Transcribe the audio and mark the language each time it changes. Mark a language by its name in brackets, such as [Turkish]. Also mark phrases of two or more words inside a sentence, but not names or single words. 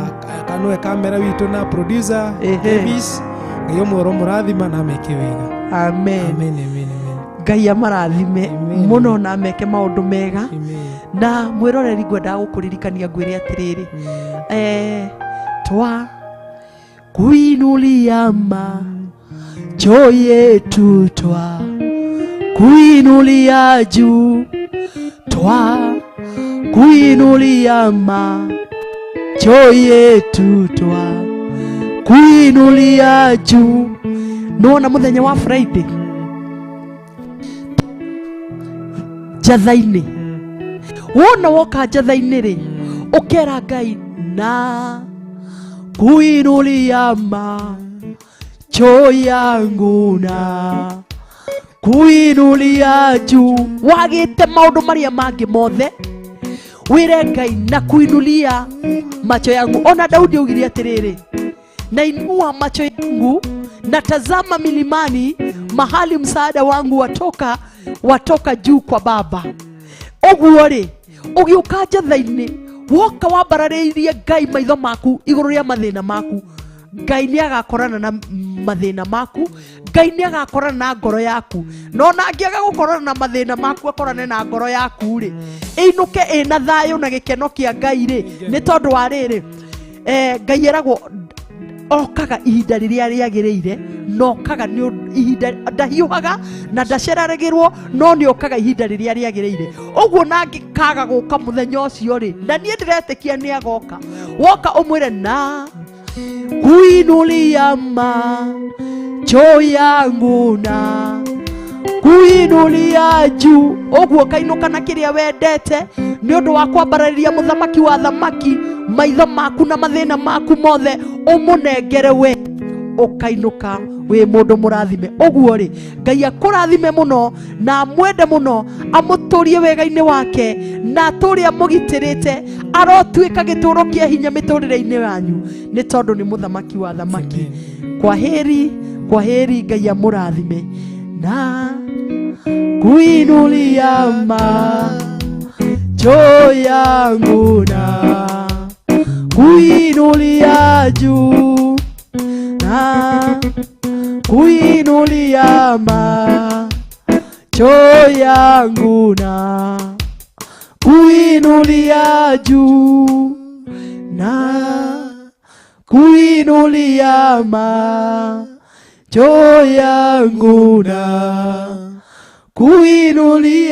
[Kikuyu] Kanwe kamera witu na producer Davis. Ngai umworo murathima na meke wega. Amen. Amen. Ngai amarathime muno na meke maundu mega. Na mwiroreri ngwenda gukuririkania ngwire atiriri. [Swahili] Twa kuinulia macho yetu twa kuinulia juu twa kuinulia macho yetu twa kuinulia juu. [Kikuyu] Nona muthenya wa Friday Njatha-ini wona woka Njatha-ini ri ukera Ngai [Swahili] na kuinulia macho yangu na kuinulia juu. [Kikuyu] Wagite maundu maria mangi mothe wire Ngai [Swahili] na kuinulia macho yangu. [Kikuyu] Ona Daudi augire atiriri, [Swahili] nainua macho yangu natazama milimani, mahali msaada wangu watoka juu kwa Baba. [Kikuyu] Oguo ri ugiuka Njatha-ini woka wambararĩirie Ngai maitho maku igũrũ rĩa mathĩna maku, Ngai nĩ agakorana na mathĩna maku, Ngai nĩ agakorana na ngoro yaku. No na angĩaga gũkorana na mathĩna maku akorane na ngoro yaku rĩ, ĩinũke ĩna thayũ na gĩkeno kĩa Ngai rĩ, nĩ tondũ wa rĩrĩ Ngai eragwo okaga ihinda rĩrĩa rĩagĩrĩire, no okaga nĩ ihinda ndahiũhaga na ndaceragĩrwo, no nĩ okaga ihinda rĩrĩa rĩagĩrĩire. Ũguo na angĩkaga gũka mũthenya ũcio rĩ, na niĩ ndĩretĩkia nĩ agoka, woka ũmwĩre [Swahili] na kuinulia macho yangu na kuinulia juu. [Kikuyu] Ũguo kainuka na kĩrĩa wendete nĩ ũndũ wa kwambarĩria mũthamaki wa thamaki, maitho maku na mathĩna maku mothe ũmũnengere we, ũkainuka wĩ mũndũ mũrathime. Ũguo rĩ, Ngai akũrathime mũno na mwende mũno, amũtũrie wega-inĩ wake na atũre amũgitĩrĩte, arotuĩka gĩtũũro kĩa hinya mĩtũrĩre-inĩ yanyu, nĩ tondũ nĩ mũthamaki wa thamaki. [Swahili] Kwa heri [Kikuyu] Ngai amũrathime [Swahili] na kuinulia macho yangu na kuinulia juu na kuinulia macho yangu na kuinulia juu na kuinulia macho yangu na kuinulia.